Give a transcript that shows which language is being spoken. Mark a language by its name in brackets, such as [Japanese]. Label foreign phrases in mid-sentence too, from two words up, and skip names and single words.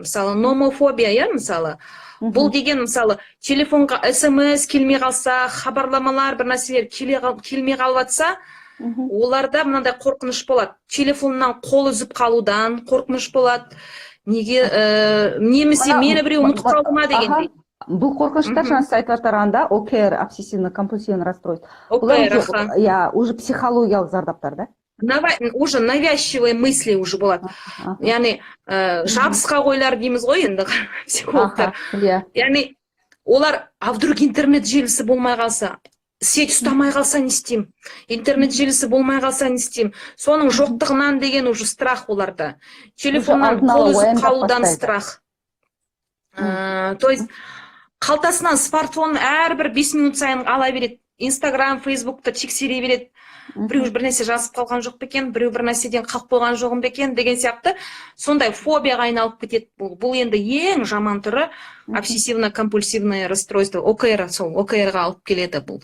[Kazakh] Мысалы, номофобия, иә, мысалы. Бұл деген, мысалы, телефонға смс келмей қалса, хабарламалар, бір нәрселер келмей қалып жатса, оларда мынандай қорқыныш болады. Телефоннан қол үзіп қалудан қорқыныш болады. Неге, немесе мені біреу ұмытып қалды ма дегендей. Бұл қорқыныштар жаңа сіз айтып жатырғанда ОКР, [Russian] обсессивно-компульсивный расстройство. [Kazakh] Иә, уже психологиялық зардаптар, да? [Russian] Уже навязчивые мысли уже болады. [Kazakh] Яғни, жабысқа ойлар дейміз ғой енді психологтар. Яғни, олар, [Russian] а вдруг [Kazakh] интернет желісі болмай қалса, сеть ұстамай қалса не істеймін? Интернет желісі болмай қалса не істеймін? Соның жоқтығынан деген [Russian] уже страх [Kazakh] оларда. Телефоннан қол үзіп қалудан страх. [Russian] То есть, [Kazakh] қалтасынан смартфон әрбір 5 минут сайын ала береді. Инстаграм, Фейсбукты тексере береді. Біреу бір нәрсе жазып қалған жоқ бекен, біреу бір нәрседен қалып қойған жоғым бекен деген сияқты сондай фобияға айналып кетеді. Бұл енді ең жаман түрі [Russian] обсессивно-компульсивное расстройство, [Kazakh] ОКР, сол ОКР-ға алып келеді бұл.